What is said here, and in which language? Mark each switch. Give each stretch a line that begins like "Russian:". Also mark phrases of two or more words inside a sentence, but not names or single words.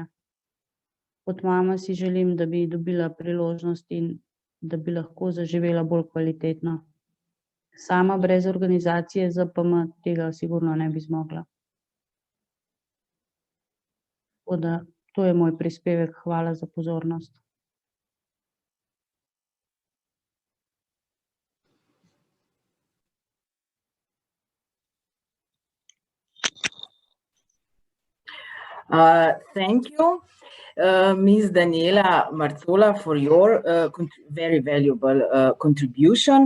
Slovenian: Kot mama si želim, da bi dobila priložnost in da bi lahko zaživela bolj kvalitetno. Sama brez organizacije ZPM tega sigurno ne bi zmogla. Tako da to je moj prispevek, hvala za pozornost.
English: Thank you, Ms. Daniela Marzola, for your very valuable contribution.